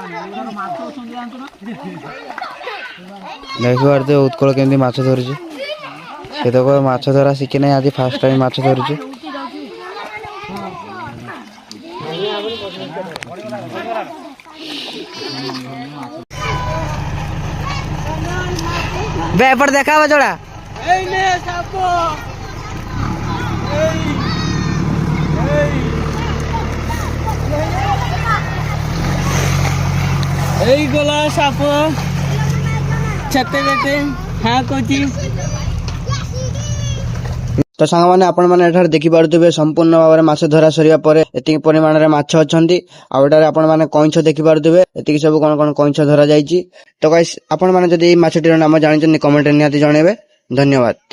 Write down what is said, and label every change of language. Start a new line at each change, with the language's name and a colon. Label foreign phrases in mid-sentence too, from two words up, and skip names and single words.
Odia: ଦେଖିପାରୁଥିବେ ଉତ୍କଳ କେମିତି ମାଛ ଧରୁଛି ସେ ତ କହିବ ମାଛ ଧରା ଶିଖି ନାହିଁ ଆଜି
English: first time
Odia: ମାଛ ଧରୁଛି ବେ ଏପଟେ ଦେଖା ହବ ଯୋଡ଼ା ଏଇ ନେ ସାପ ଏଇ ଏଇ ଏଇ ଗୋଲା ସାପ ଛାତେ ବେଟେ ହଁ କହୁଛି ତ ସାଙ୍ଗମାନେ ଆପଣମାନେ ଏଠାରେ ଦେଖିପାରୁଥିବେ ସମ୍ପୂର୍ଣ୍ଣ ଭାବରେ ମାଛ ଧରା ସରିବା ପରେ ଏତିକି ପରିମାଣରେ ମାଛ ଅଛନ୍ତି ଆଉ ଏଠାରେ ଆପଣମାନେ କଇଁଛ ଦେଖିପାରୁଥିବେ ଏତିକି ସବୁ କଣ କଣ କଇଁଛ ଧରା ଯାଇଛି ତ ଗାଇସ୍ ଆପଣମାନେ ଯଦି ଏଇ ମାଛଟିର ନାମ ଜାଣିଛନ୍ତି କମେଣ୍ଟରେ ନିହାତି ଜଣେଇବେ ଧନ୍ୟବାଦ।